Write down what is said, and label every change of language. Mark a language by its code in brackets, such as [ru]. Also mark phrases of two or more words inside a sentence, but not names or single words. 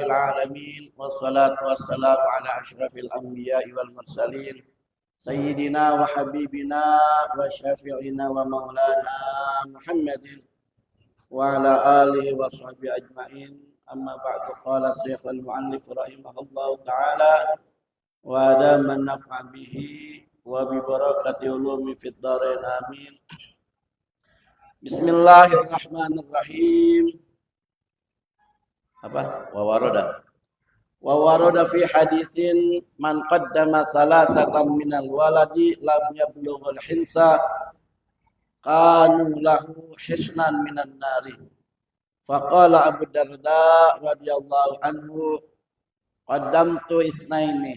[ar] العالمين والصلاة والسلام على أشرف الأنبياء والمرسلين سيدنا وحبيبنا وشافعنا ومولانا محمد وعلى آله وصحبه أجمعين أما بعد قال الشيخ المؤلف رحمه الله تعالى وأدام النفع به وببركة علوم في الدارين آمين بسم الله الرحمن الرحيم apa وورد في حديث من قدم ثلاثة من الولد لم يبلغوا الحنث كانوا له حصنا من النار. فقال أبو الدرداء رضي الله عنه قدمت اثنين.